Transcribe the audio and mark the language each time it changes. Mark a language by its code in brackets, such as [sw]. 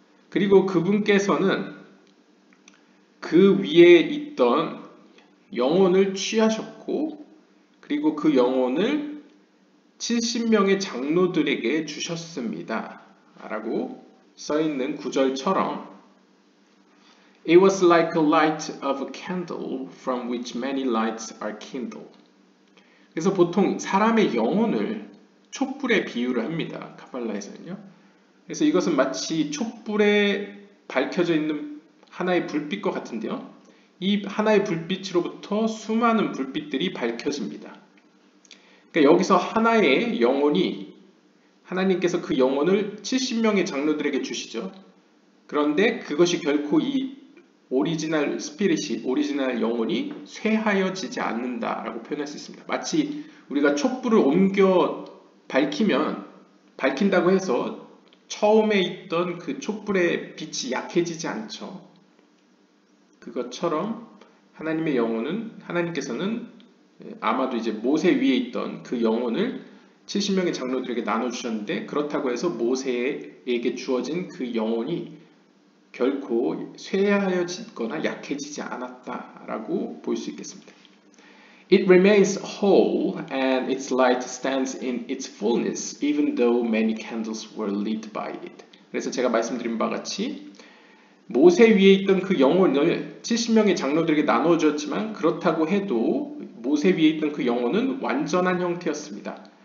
[ko] 그리고 그분께서는 그 위에 있던 영혼을 취하셨고 그리고 그 영혼을 70명의 장로들에게 주셨습니다. 라고 써있는 구절처럼 [en] It was like a light of a candle from which many lights are kindled. [ko] 그래서 보통 사람의 영혼을 촛불에 비유를 합니다. 카발라에서는요. 그래서 이것은 마치 촛불에 밝혀져 있는 하나의 불빛과 같은데요. 이 하나의 불빛으로부터 수많은 불빛들이 밝혀집니다. 그러니까 여기서 하나의 영혼이 하나님께서 그 영혼을 70명의 장로들에게 주시죠. 그런데 그것이 결코 이 오리지널 스피릿이, 오리지널 영혼이 쇠하여지지 않는다라고 표현할 수 있습니다. 마치 우리가 촛불을 옮겨 밝힌다고 해서 처음에 있던 그 촛불의 빛이 약해지지 않죠. 그것처럼 하나님의 영혼은, 하나님께서는 아마도 이제 모세 위에 있던 그 영혼을 70명의 장로들에게 나눠주셨는데 그렇다고 해서 모세에게 주어진 그 영혼이 결코 쇠하여지거나 약해지지 않았다라고 볼 수 있겠습니다. [en] It remains whole and its light stands in its fullness even though many candles were lit by it. [ko] 그래서 제가 말씀드린 바와 같이 모세 위에 있던 그 영혼을 70명의 장로들에게 나누어 주었지만 그렇다고 해도 모세 위에 있던 그 영혼은 완전한 형태였습니다.